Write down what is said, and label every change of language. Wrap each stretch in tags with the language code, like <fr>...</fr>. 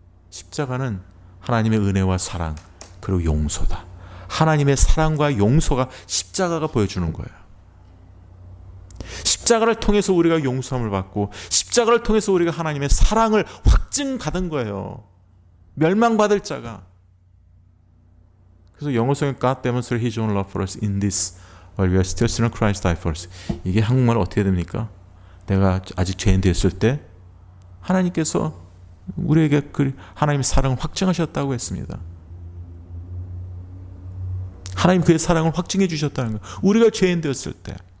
<ko>십자가는 하나님의 은혜와 사랑, 그리고 용서다. 하나님의 사랑과 용서가 십자가가 보여주는 거예요. 십자가를 통해서 우리가 용서함을 받고, 십자가를 통해서 우리가 하나님의 사랑을 확증받은 거예요. 멸망받을 자가. 그래서 영어성에</ko> <en>God demonstrated His own love for us in this while we are still sinners, Christ died for us.</en> <ko>이게 한국말로 어떻게 됩니까? 내가 아직 죄인 되었을 때 하나님께서 우리에게 그 하나님의 사랑을 확증하셨다고 했습니다. 하나님 그의 사랑을 확증해 주셨다는 거예요. 우리가 죄인 되었을 때.</ko>